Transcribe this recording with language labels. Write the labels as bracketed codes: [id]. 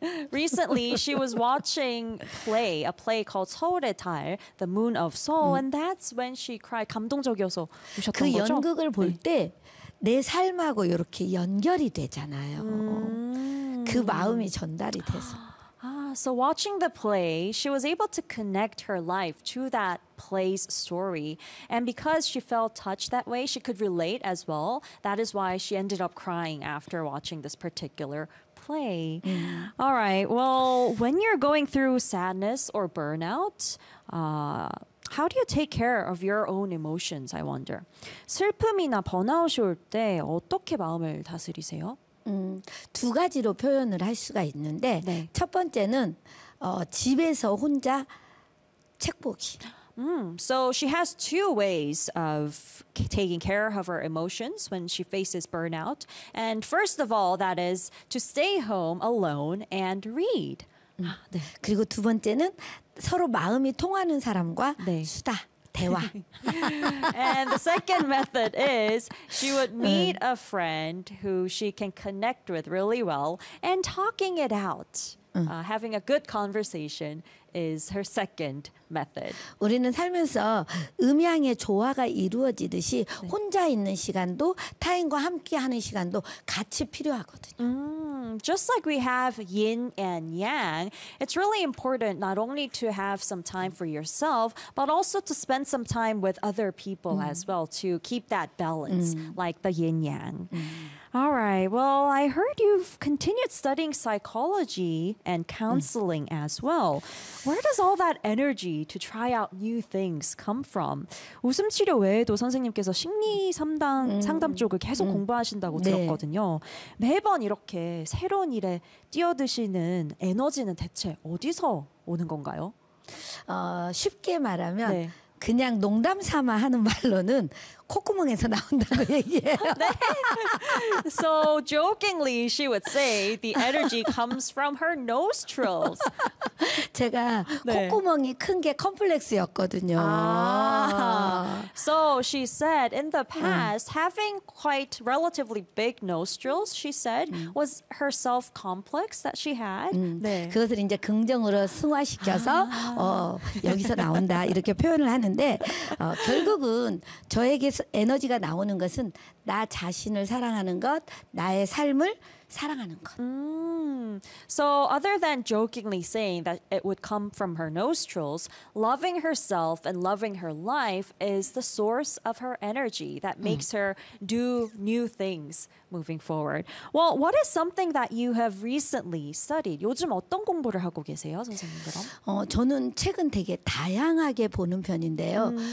[en] Recently, she was watching a play called 서울의 달, The Moon of Seoul, and that's when she cried. [ko] 감동적이어서 우셨던 거죠? 그 연극을 볼 때 내 삶하고 이렇게 연결이 되잖아요. 그 마음이 전달이 돼서. [en] So watching the play, she was able to connect her life to that play's story. And because she felt touched that way, she could relate as well. That is why she ended up crying after watching this particular play. All right. Well, when you're going through sadness or burnout, how do you take care of your own emotions, I wonder? [ko] 슬픔이나 번아웃이 올 때 어떻게 마음을 다스리세요? 두 가지로 표현을 할 수가 있는데 네. 첫 번째는 집에서 혼자 책 보기. [en] So she has two ways of taking care of her emotions when she faces burnout. And first of all, that is to stay home alone and read. [ko] 네. 그리고 두 번째는 서로 마음이 통하는 사람과 네. 수다. [en] And the second method is she would meet a friend who she can connect with really well and talking it out. Having a good conversation is her second method. [ko] 우리는 살면서 음양의 조화가 이루어지듯이 네. 혼자 있는 시간도 타인과 함께하는 시간도 같이 필요하거든요. [en] Just like we have yin and yang, it's really important not only to have some time for yourself, but also to spend some time with other people as well to keep that balance, like the yin yang. All right. Well, I heard you've continued studying psychology and counseling as well. Where does all that energy to try out new things come from? [ko] 웃음 치료 외에도 선생님께서 심리 상담 상담 쪽을 계속 공부하신다고 네. 들었거든요. 매번 이렇게 새로운 일에 뛰어드시는 에너지는 대체 어디서 오는 건가요? 쉽게 말하면 네. 그냥 농담 삼아 하는 말로는 콧구멍에서 나온다고 얘기해요. 네. [en] So jokingly she would say the energy comes from her nostrils. [ko] 제가 네. 콧구멍이 큰 게 컴플렉스였거든요. 아. [en] So she said in the past having quite relatively big nostrils, she said was her self complex that she had. [ko] 네. 그것을 이제 긍정으로 승화시켜서 여기서 나온다 이렇게 표현을 하는데 결국은 저에게 에너지가 나오는 것은 나 자신을 사랑하는 것, 나의 삶을 사랑하는 것. [en] So other than jokingly saying that it would come from her nostrils, loving herself and loving her life is the source of her energy that makes her do new things moving forward. Well, what is something that you have recently studied? [ko] 요즘 어떤 공부를 하고 계세요, 선생님들? 저는 책은 되게 다양하게 보는 편인데요.